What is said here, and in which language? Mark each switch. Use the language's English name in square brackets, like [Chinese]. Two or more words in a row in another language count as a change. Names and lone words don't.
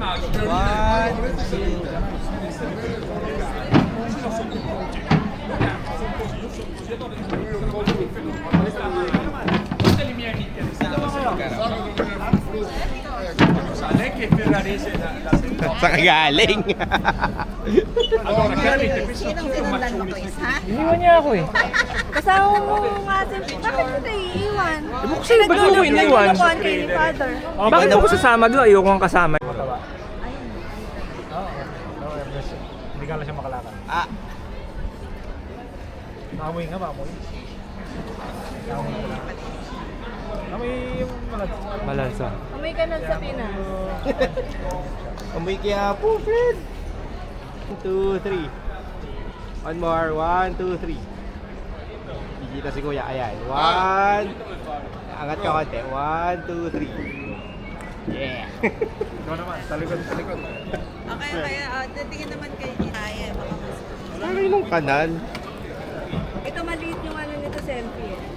[Italian] Lei che ferrarese [Filipino] Saan ka galing? [Italian] allora chiaramente [Filipino] Sinong sinundan mo, Chris, ha? Iniwan niya ako eh. Kasama mo nga si... Bakit kita iiwan? Buksin, ba't mo ko iniwan? Nagtulungan kay ni Father. Bakit ako sasama doon? Ayoko kang kasama. Hindi ka lang siya makalakad. Ah, Maamoy nga, maamoy. Maamoy ko lang. Maamoy yung mga... Malansa. Umay ka nun sa Pinas. amoy kaya po, friend. [English] 1, 2, 3. One more. 1, 2, 3. [Filipino] Kikita si Kuya. Ayan. 1. Angat ka konti. 1, 2, 3. Yeah. Ikaw naman, sa likod, sa likod. Okay, kaya titingin naman kayo ni Raya. Baka mas... Ano yung kanan? Ito maliit yung ano nito selfie eh.